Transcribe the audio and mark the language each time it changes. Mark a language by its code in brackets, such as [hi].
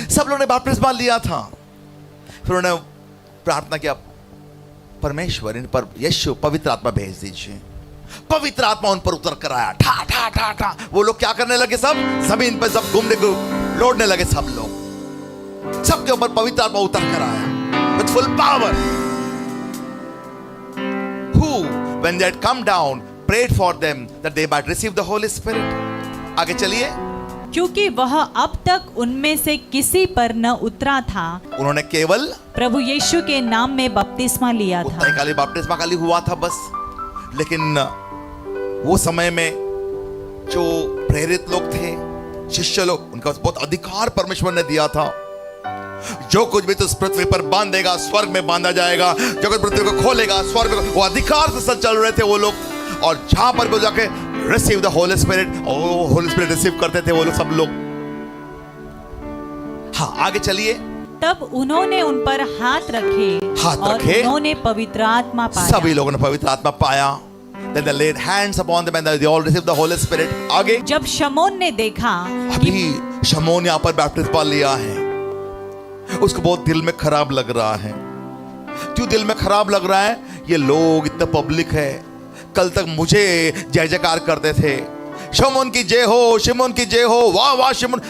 [hi] सब लोगों ने बपतिस्मा लिया था। फिर उन्होंने प्रार्थना किया, परमेश्वर इन पर यीशु पवित्र आत्मा भेज दीजिए। पवित्र आत्मा उन पर उतर कर आया। ठा ठा ठा ठा। वो लोग क्या करने लगे? सब जमीन पर सब घूमने को लौटने लगे। सब लोग, सबके ऊपर पवित्र आत्मा उतर कर आया [en] With full power. Who when they had come down prayed for them that they might receive the Holy Spirit। [hi] आगे चलिए। क्योंकि वह अब तक उनमें से किसी पर न उतरा था, उन्होंने केवल प्रभु यीशु के नाम में बपतिस्मा लिया था। उतना ही खाली बपतिस्मा खाली हुआ था बस। लेकिन वो समय में जो प्रेरित लोग थे, शिष्य लोग, उनका बहुत अधिकार परमेश्वर ने दिया था। जो कुछ भी तो इस पृथ्वी पर बांधेगा स्वर्ग में बांधा जाएगा, जो कुछ पृथ्वी को खोलेगा स्वर्ग में। वो अधिकार से चल रहे थे वो लोग। और जहां पर भी जाके [en] receive the Holy Spirit, [hi] और होली स्पिरिट रिसीव करते थे वो लोग, सब लोग। हाँ, आगे चलिए। तब उन्होंने उन पर हाथ रखे और उन्होंने पवित्र आत्मा पाया। सभी लोगों ने पवित्र आत्मा पाया। [en] Then they laid hands upon them and they all received the Holy Spirit। [hi] आगे। जब शमौन ने देखा, अभी शमौन यहाँ पर बपतिस्मा लिया है, उसको बहुत दिल में खराब लग रहा है। क्यों दिल में खराब लग रहा है? ये लोग इतना पब्लिक है, कल तक मुझे जय जयकार करते थे, शमौन की जय हो, शमौन की जय हो, वाह वाह शमौन।